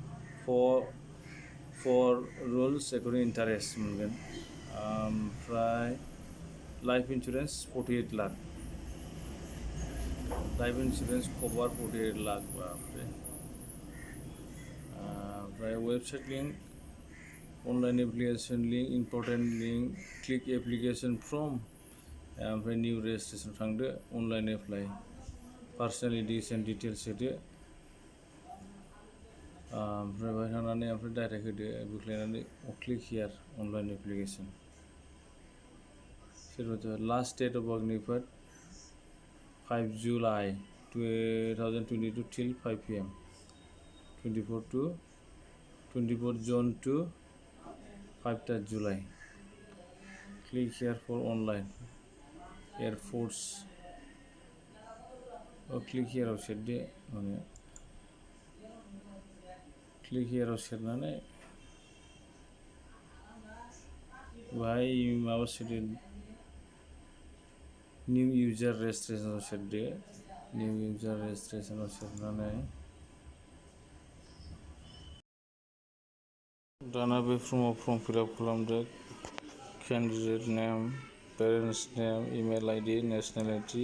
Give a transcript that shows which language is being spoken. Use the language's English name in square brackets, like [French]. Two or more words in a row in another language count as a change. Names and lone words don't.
[English] for rules according interest [Bodo] मोनगोन ओमफ्राय [English] life insurance [Bodo] 48 लाख [English] life insurance cover [Bodo] 48 लाख बापरे ओमफ्राय [English] website link online application link important link click application form [Bodo] ओमफ्राय [English] new registration [Bodo] थांदो [English] online apply personal education details [Bodo] होदो ओमफ्राय बाहाय थांनानै ओमफ्राय डाइरेक्ट होदो बोख्लायनानै [English] click here online application सोरबा last date of अग्निपथ 5 July 2022 till 5 PM 24 June to 5 July click here for online Air Force click here [Bodo] आव सेरदो माने [English] click here [Bodo] आव सेरनानै बाहाय माबा सेरदो [English] new user registration [Bodo] सेरदो [English] new user registration [Bodo] सेरनानै दाना बे [English] form fillup [Bodo] खालामदो [English] candidate name parents name email ID nationality